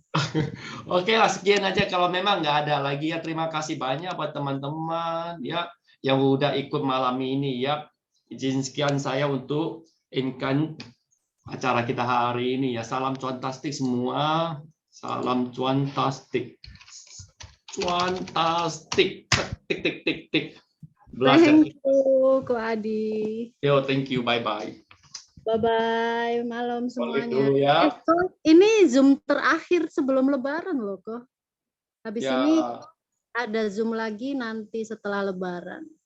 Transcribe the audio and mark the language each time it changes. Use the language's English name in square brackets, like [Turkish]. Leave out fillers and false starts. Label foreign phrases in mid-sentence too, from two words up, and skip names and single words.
[Indonesian] Oke lah, sekian aja kalau memang nggak ada lagi ya. Terima kasih banyak buat teman-teman ya yang udah ikut malam ini ya. Izin sekian saya untuk inkan acara kita hari ini ya. Salam cuantastik semua. Salam cuantastik. Cuantastik. Tik tik tik tik. Belajar. [English] Thank you, Ko Adi. Yo, thank you. Bye bye. Bye-bye, [Indonesian] malam semuanya. Dulu ya. Ini Zoom terakhir sebelum Lebaran loh, kok. Habis Ya. ini ada Zoom lagi nanti setelah Lebaran.